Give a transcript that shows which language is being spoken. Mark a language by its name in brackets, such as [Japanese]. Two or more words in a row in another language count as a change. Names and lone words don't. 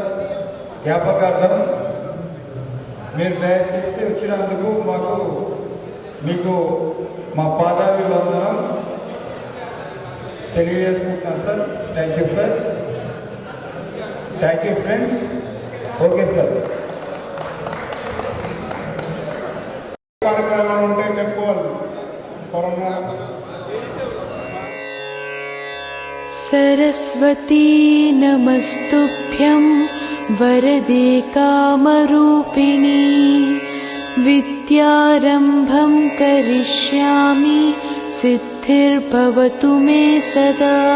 [Telugu] జ్ఞాపకార్థం మీరు దయచేసి వచ్చినందుకు మీకు మా పాదాభివందనం తెలియజేసుకుంటున్నాను సార్. [English] Thank you sir. Thank you friends. Okay sir. [Telugu] కార్యక్రమాలు ఉంటే చెప్పుకోవాలి. కరోనా [Sanskrit] सरस्वती नमस्तुभ्यं वरदे कामरूपिणी विद्यारम्भं करिष्यामि सिद्धिर्भवतु मे सदा